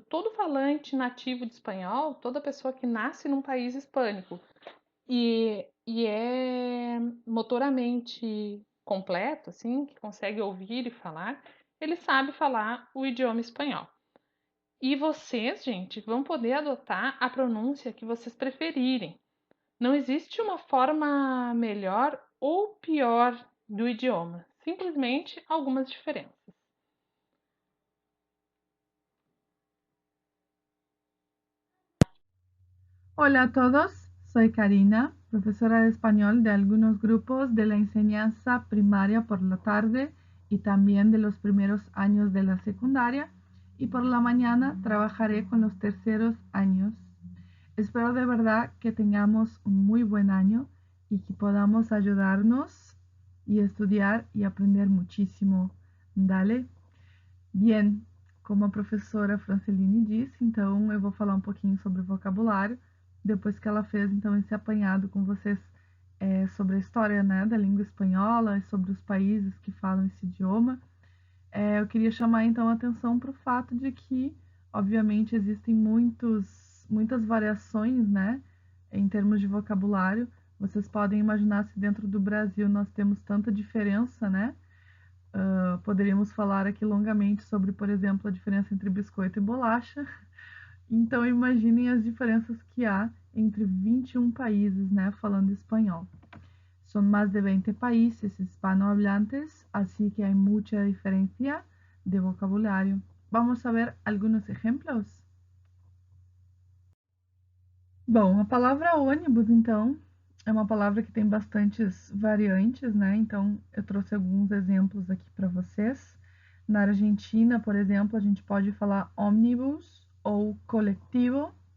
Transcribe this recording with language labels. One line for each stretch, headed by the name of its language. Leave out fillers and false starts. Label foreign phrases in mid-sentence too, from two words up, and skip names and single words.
Portuguese: Todo falante nativo de espanhol, toda pessoa que nasce num país hispânico e é motoramente completo, assim, que consegue ouvir e falar, ele sabe falar o idioma espanhol. E vocês, gente, vão poder adotar a pronúncia que vocês preferirem. Não existe uma forma melhor ou pior do idioma, simplesmente algumas diferenças.
Spanish: Hola a todos, soy Karina, profesora de español de algunos grupos de la enseñanza primaria por la tarde y también de los primeros años de la secundaria, y por la mañana trabajaré con los terceros años. Espero de verdad que tengamos un muy buen año y que podamos ayudarnos y estudiar y aprender muchísimo. Dale?
Portuguese: Bien, como a professora Franceline disse, então eu vou falar um pouquinho sobre vocabulário, depois que ela fez então esse apanhado com vocês sobre a história, né, da língua espanhola e sobre os países que falam esse idioma. Eu queria chamar então a atenção para o fato de que, obviamente, existem muitas variações, né, em termos de vocabulário. Vocês podem imaginar se dentro do Brasil nós temos tanta diferença, né? Poderíamos falar aqui longamente sobre, por exemplo, a diferença entre biscoito e bolacha. Então, imaginem as diferenças que há entre 21 países, né, falando espanhol.
Spanish: Son más de 20 países hispanohablantes, así que hay mucha diferencia de vocabulario. Vamos a ver algunos ejemplos.
Portuguese: Bom, a palavra ônibus, então, é uma palavra que tem bastantes variantes, né? Então, eu trouxe alguns exemplos aqui para vocês. Na Argentina, por exemplo, a gente pode falar ônibus ou coletivo.